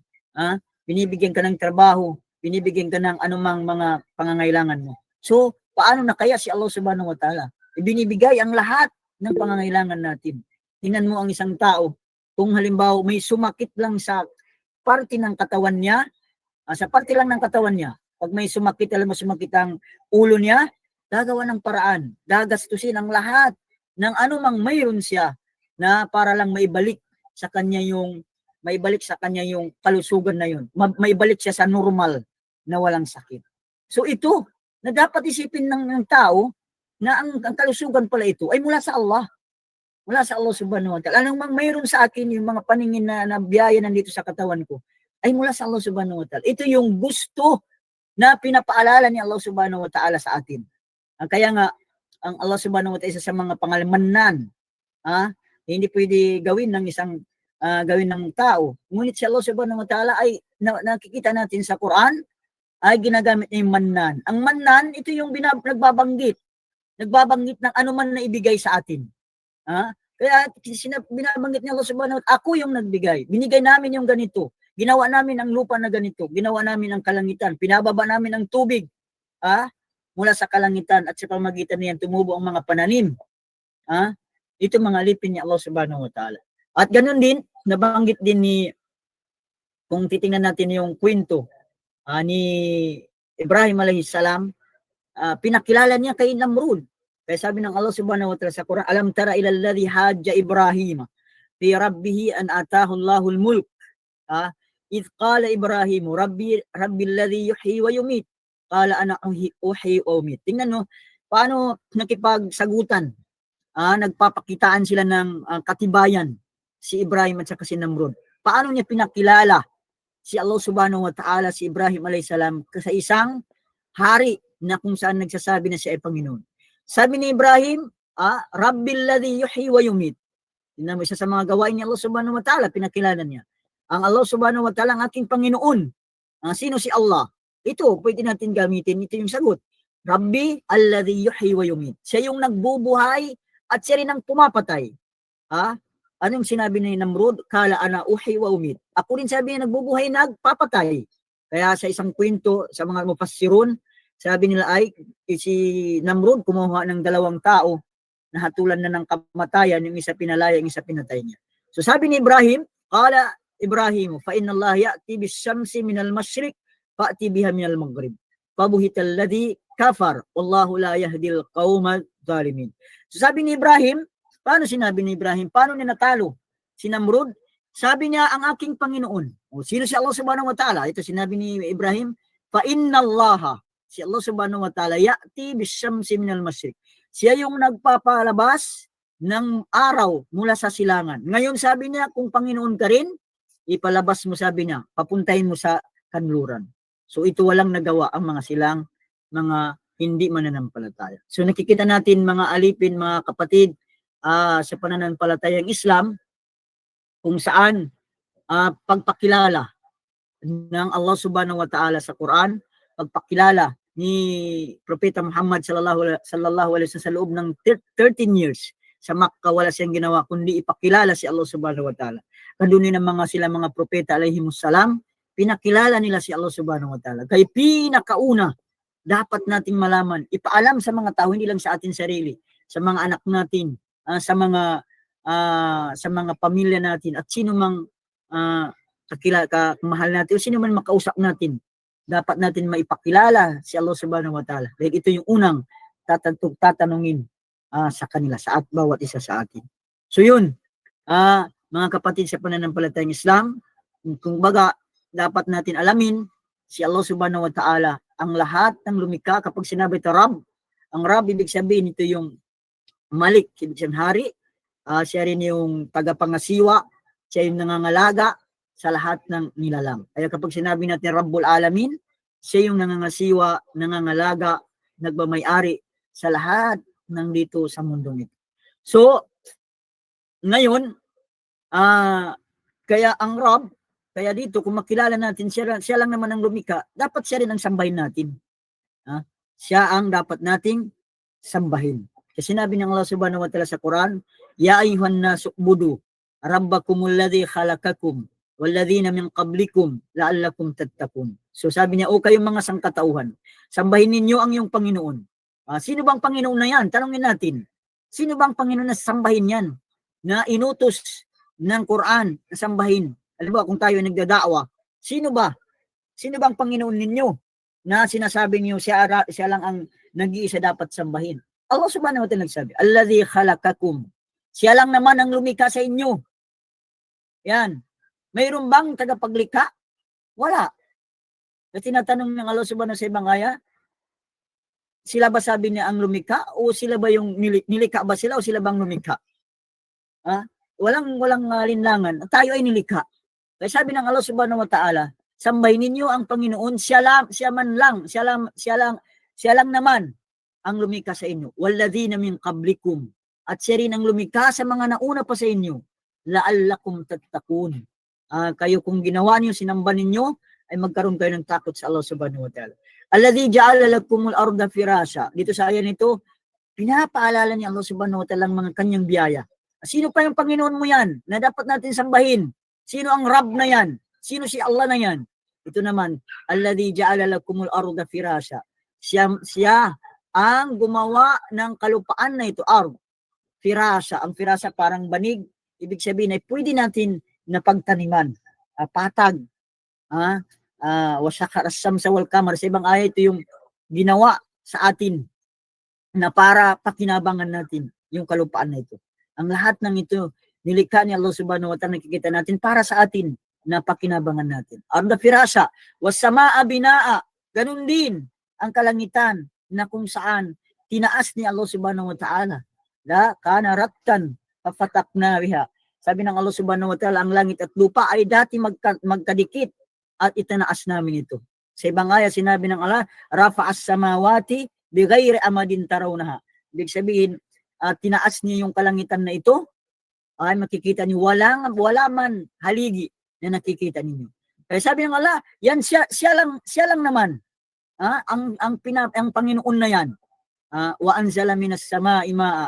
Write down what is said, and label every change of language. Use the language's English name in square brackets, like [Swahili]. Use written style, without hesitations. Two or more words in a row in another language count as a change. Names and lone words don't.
[Filipino] Binibigyan ka ng trabaho, binibigyan ka ng anumang mga pangangailangan mo. So paano na kaya si Allah [Arabic] سبحانه وتعالى? [Filipino] Ibinibigay ang lahat ng pangangailangan natin. Tingnan mo ang isang tao, kung halimbawa may sumakit lang sa parte ng katawan niya, sa parte lang ng katawan niya, pag may sumakit ang ulo niya, gagawa ng paraan, gagastusin ang lahat ng anumang mayroon siya na para lang maibalik sa kanya yung kalusugan na yun. Maibalik siya sa normal na walang sakit. So ito, na dapat isipin ng tao na ang kalusugan pala ito ay mula sa Allah. Mula sa Allah [Arabic] سبحانه وتعالى. [Filipino] Anong mayroon sa akin yung mga paningin na biyaya nandito sa katawan ko ay mula sa Allah [Arabic] سبحانه وتعالى. [Filipino] Ito yung gusto na pinapaalala ni Allah [Arabic] سبحانه وتعالى [Filipino] sa atin. Kaya nga, ang Allah [Arabic] سبحانه وتعالى [Filipino] isa sa mga pangalamanan, hindi pwede gawin ng tao. Ngunit si Allah [Arabic] سبحانه وتعالى [Filipino] ay nakikita natin sa Quran, ay ginagamit niya yung mannan. Ang mannan, ito yung nagbabanggit ng anuman na ibigay sa atin. Kaya binabanggit niya Allah [Arabic] سبحانه وتعالى, [Filipino] ako yung nagbigay. Binigay namin yung ganito. Ginawa namin ang lupa na ganito. Ginawa namin ang kalangitan. Pinababa namin ang tubig mula sa kalangitan at sa pamagitan niyan tumubo ang mga pananim. Ito mga alipin ni Allah [Arabic] سبحانه وتعالى. [Filipino] At ganun din, nabanggit din kung titingnan natin yung kwento ni Ibrahim [Arabic] عليه السلام, [Filipino] pinakilala niya kay Namrud. Kaya sabi ng Allah [Arabic] سبحانه وتعالى sa Quran, ألم تر إلى الذي حاج إبراهيم في ربه أن آتاه الله الملك. إذ قال إبراهيم ربي الذي يحيي ويميت قال أنا أحيي وأميت. [Filipino] Tingnan mo paano nakipagsagutan, nagpapakitaan sila ng katibayan si Ibrahim at saka si Namrud. Paano niya pinakilala si Allah [Arabic] سبحانه وتعالى [Filipino] si Ibrahim [Arabic] عليه السلام [Filipino] sa isang hari na kung saan nagsasabi na siya ay Panginoon. Sabi ni Ibrahim, [Arabic] ربي الذي يحيي ويميت. [Filipino] Tingnan mo, isa sa mga gawain ni Allah [Arabic] سبحانه وتعالى, [Filipino] pinakilala niya. Ang Allah [Arabic] سبحانه وتعالى [Filipino] ang aking Panginoon. Sino si Allah? Ito, pwede natin gamitin. Ito yung sagot. [Arabic] ربي الذي يحيي ويميت. [Filipino] Siya yung nagbubuhay at siya rin ang pumapatay. Anong sinabi ni Namrud? [Arabic] قال أنا أحيي وأميت. [Filipino] Ako rin sabi niya nagbubuhay, nagpapatay. Kaya sa isang kwento, sa mga mufassirun, Sabi nila ay si Namrud kumuha ng 2 tao na hatulan na ng kamatayan, yung isa pinalaya, yung isa pinatay niya. So sabi ni Ibrahim, [Arabic] قال إبراهيم فإن الله يأتي بالشمس من المشرق فأت بها من المغرب. فبهت الذي كفر والله لا يهدي القوم الظالمين. [Filipino] So sabi ni Ibrahim, paano sinabi ni Ibrahim? Paano niya natalo si Namrud? Sabi niya, ang aking Panginoon. O, sino si Allah [Arabic] سبحانه وتعالى? [Filipino] Ito sinabi ni Ibrahim, [Arabic] فإن الله, si Allah سبحانه وتعالى يأتي بالشمس من المشرق. [Filipino] Siya yung nagpapalabas ng araw mula sa silangan. Ngayon sabi niya, kung Panginoon ka rin, ipalabas mo, sabi niya, papuntahin mo sa kanluran. So ito walang nagawa ang mga silang, mga hindi mananampalataya. So nakikita natin mga alipin, mga kapatid, sa pananampalatayang Islam, kung saan pagpakilala ng Allah [Arabic] سبحانه وتعالى [Filipino] sa Quran, pagpakilala ni Propeta Muhammad [Arabic] صلى الله عليه وسلم [Filipino] sa loob ng 13 years sa Makkah, wala siyang ginawa kundi ipakilala si Allah [Arabic] سبحانه وتعالى. [Filipino] Kandunin ng mga propeta [Arabic] عليهم السلام, [Filipino] pinakilala nila si Allah [Arabic] سبحانه وتعالى. [Filipino] Kaya pinakauna, dapat nating malaman, ipaalam sa mga tao, hindi lang sa atin sarili, sa mga anak natin, sa mga pamilya natin, at sino mang mahal natin, o sino man makausap natin, dapat natin maipakilala si Allah [Arabic] سبحانه وتعالى. [Filipino] Dahil ito yung unang tatanungin sa kanila, sa bawat isa sa atin. So yun, mga kapatid sa pananampalatayang Islam, kung baga, dapat natin alamin, si Allah [Arabic] سبحانه وتعالى, [Filipino] ang lahat ng lumikha. Kapag sinabi ito Rab, ang Rab, ibig sabihin ito yung Malik, ibig sabihin hari, siya rin yung tagapangasiwa, siya yung nangangalaga sa lahat ng nilalang. Kaya kapag sinabi natin [Arabic] رب العالمين, [Filipino] siya yung nangangasiwa, nangangalaga, nagmamay-ari sa lahat ng dito sa mundong ito. So, ngayon, kaya ang Rabb, kaya dito kung makilala natin, siya lang naman ang lumikha, dapat siya rin ang sambahin natin. Siya ang dapat nating sambahin. Kasi sinabi ng Allah [Arabic] سبحانه وتعالى sa Quran, يا أيها الناس اعبدوا ربكم الذي خلقكم والذين من قبلكم لعلكم تتقون. [Filipino] So sabi niya, o kayong mga sangkatauhan, sambahin ninyo ang iyong Panginoon. Sino bang Panginoon na yan? Tanungin natin. Sino bang Panginoon na sambahin yan? Na inutos ng Quran na sambahin. Alam ba, kung tayo nagdadaawa, sino ba? Sino bang Panginoon ninyo na sinasabi niyo siya lang ang nag-iisa dapat sambahin? [Arabic] الله سبحانه وتعالى nagsabi, الذي خلقكم. [Filipino] Siya lang naman ang lumikha sa inyo. Yan. Mayroon bang tagapaglikha? Wala. Kasi tinatanong ng Allah subhanahu sa ibang aya, sila ba sabi niya ang lumikha o sila ba yung nilikha ba sila o sila bang lumikha? Walang linlangan. Tayo ay nilikha. Kaya sabi ng Allah [Arabic] سبحانه وتعالى, [Filipino] sambahin ninyo ang Panginoon, siya lang naman ang lumikha sa inyo. [Arabic] والذين من قبلكم. [Filipino] At siya rin ang lumikha sa mga nauna pa sa inyo. [Arabic] لعلكم تتقون. [Filipino] Kayo kung ginawa niyo, sinamba ninyo, ay magkaroon kayo ng takot sa Allah [Arabic] سبحانه وتعالى. الذي جعل لكم الأرض فراشا. [Filipino] Dito sa ayan ito, pinapaalala ni Allah [Arabic] سبحانه وتعالى [Filipino] ang mga kanyang biyaya. Sino pa yung Panginoon mo yan na dapat natin sambahin? Sino ang Rab na yan? Sino si Allah na yan? Ito naman, [Arabic] الذي جعل لكم الأرض فراشا. [Filipino] Siya ang gumawa ng kalupaan na ito, ard. Firasha. Ang firasha parang banig. Ibig sabihin ay pwede natin na pagtaniman. Patag. [Arabic] وسخر الشمس والقمر. [Filipino] Sa ibang ayat, ito yung ginawa sa atin na para pakinabangan natin yung kalupaan na ito. Ang lahat ng ito, nilikha ni Allah [Arabic] سبحانه وتعالى, [Filipino] nakikita natin para sa atin na pakinabangan natin. [Arabic] الأرض فراشا والسماء بناء. [Filipino] Ganun din ang kalangitan na kung saan tinaas ni Allah [Arabic] سبحانه وتعالى. لا كان رتقا ففتقنا بها. [Filipino] Sabi ng Allah [Arabic] سبحانه وتعالى, [Filipino] ang langit at lupa ay dati magkadikit at itinaas namin ito. Sa ibang ayat sinabi ng Allah, [Arabic] رفع السماوات بغير عمد ترونها. [Filipino] Ibig sabihin, tinaas niya yung kalangitan na ito, ay makikita niyo wala man haligi na nakikita ninyo. Kaya sabi ng Allah, yan siya lang naman. Ang Panginoon na yan. [Arabic] وأنزل من السماء ماء.